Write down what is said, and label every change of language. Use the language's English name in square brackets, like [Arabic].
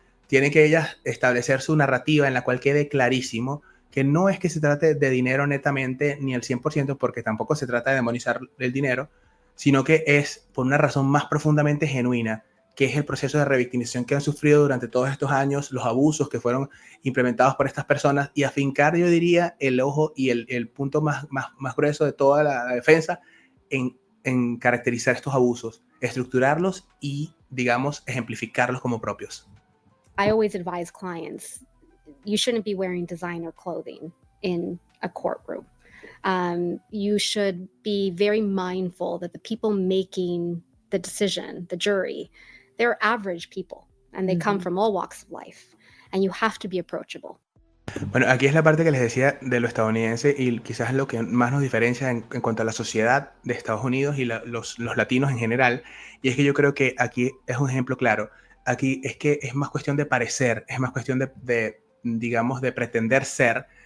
[Spanish] Tienen que ellas establecer su narrativa en la cual quede clarísimo que no es que se trate de dinero netamente, ni el 100%, porque tampoco se trata de demonizar el dinero, sino que es por una razón más profundamente genuina, que es el proceso de revictimización que han sufrido durante todos estos años, los abusos que fueron implementados por estas personas, y afincar, yo diría, el ojo y el punto más grueso de toda la defensa en caracterizar estos abusos, estructurarlos y, digamos, ejemplificarlos como propios. [English] I always advise clients, you shouldn't be wearing designer clothing in a courtroom. You should be very mindful that the people making the decision, the jury, they're average people and they come from all walks of life, and you have to be approachable. [Spanish] Bueno, aquí es la parte que les decía de lo estadounidense y quizás lo que más nos diferencia en cuanto a la sociedad de Estados Unidos y los latinos en general. Y es que yo creo que aquí es un ejemplo claro. Aquí es que es más cuestión de parecer, es más cuestión digamos, de pretender ser.